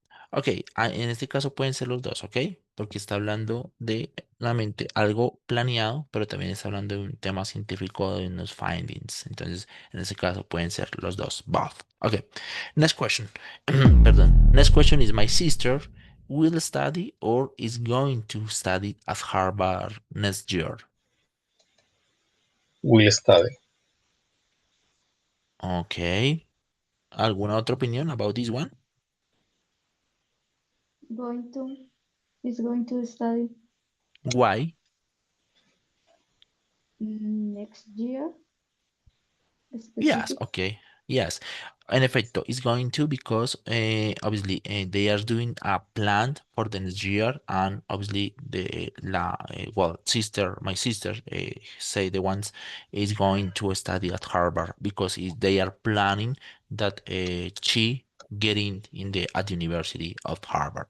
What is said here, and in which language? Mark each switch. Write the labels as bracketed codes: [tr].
[es] Ok, en este caso pueden ser los dos, ¿ok? Porque está hablando de, nuevamente, algo planeado, pero también está hablando de un tema científico, de unos findings. Entonces, en este caso pueden ser los dos, both. [en] Ok, next question. [es] Perdón. [en] Next question is, my sister will study or is going to study at Harvard next year. Will study. Ok. [es] ¿Alguna otra opinión [en] about this one? Going to is going to study Why? next year Yes, specific. okay. Yes. [es] En efecto, [en] it's going to because obviously they are doing a plan for the next year and obviously well my sister say the ones is going to study at Harvard because they are planning that she getting in the at university of Harvard.